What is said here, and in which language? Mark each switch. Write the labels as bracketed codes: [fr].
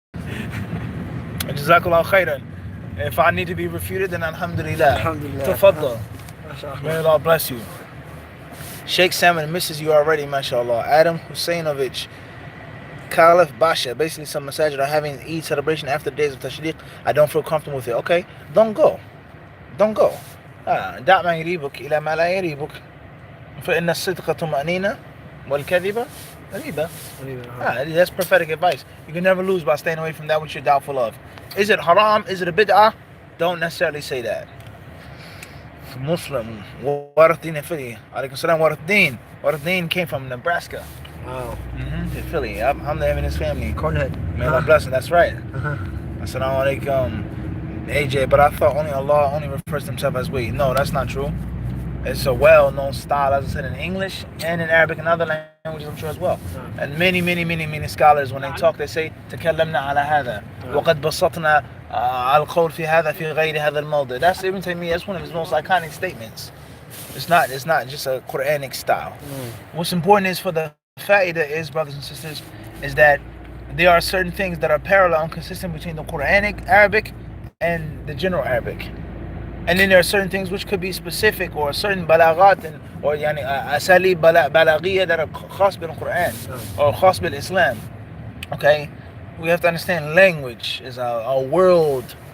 [en] Jazakallah khairan. If I need to be refuted, then alhamdulillah. Alhamdulillah. Tafaddal. May Allah bless you. Sheikh Salman misses you already, mashallah. Adam Husainovich, Caliph Basha. Basically, some masajid are having Eid celebration after the days of Tashriq. I don't feel comfortable with it. Okay, don't go. Don't go. [ar] دع ما يريبك إلى ما لا يريبك. فإن الصدق طمأنينة والكذب ريبة. [en] That's prophetic advice. You can never lose by staying away from that which you're doubtful of. Is it haram? Is it a bid'ah? Don't necessarily say that. Muslim. Waraddin in Philly. Alaikum salam Waraddin. Waraddin came from Nebraska. Wow. In Philly. I'm having his family. Cornhead. May Allah bless him. That's right. Assalamu alaikum. AJ, but I thought Allah only refers to himself as we. No, that's not true. It's a well-known style, as I said, in English and in Arabic and other languages, I'm sure as well. And many scholars, when they talk, they say [ar] تكلمنا على هذا وقد بسطنا القول في هذا في غير هذا الموضع. [en] That's Ibn Taymiyyah. That's one of his most iconic statements. It's not just a Quranic style. What's important is for the fa'idah is, brothers and sisters, is that there are certain things that are parallel and consistent between the Quranic Arabic and the general Arabic. And then there are certain things which could be specific, or certain balaghat or asali balaghiya that are khas bil Quran or khas bil Islam. Okay? We have to understand language is a world